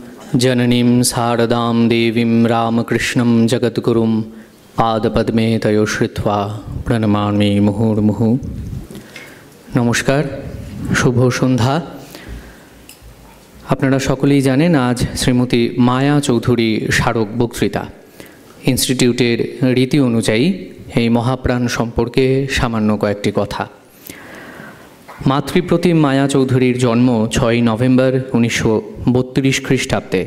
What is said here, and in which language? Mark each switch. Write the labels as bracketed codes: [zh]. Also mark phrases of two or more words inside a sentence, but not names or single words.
[sa] जननीं शारदां देवीं रामकृष्णं जगद्गुरुं पादपद्मे तयो श्रुत्वा प्रणमामि मुहुर्मुहु। [bn] নমস্কার, শুভ সন্ধ্যা। আপনারা সকলেই জানেন আজ শ্রীমতী মায়া চৌধুরী স্মারক বক্তৃতা। ইনস্টিটিউটের রীতি অনুযায়ী এই মহাপ্রাণ সম্পর্কে সামান্য কয়েকটি কথা। মাতৃপ্রতিম মায়া চৌধুরীর জন্ম 6 নভেম্বর 1932 খ্রিস্টাব্দে।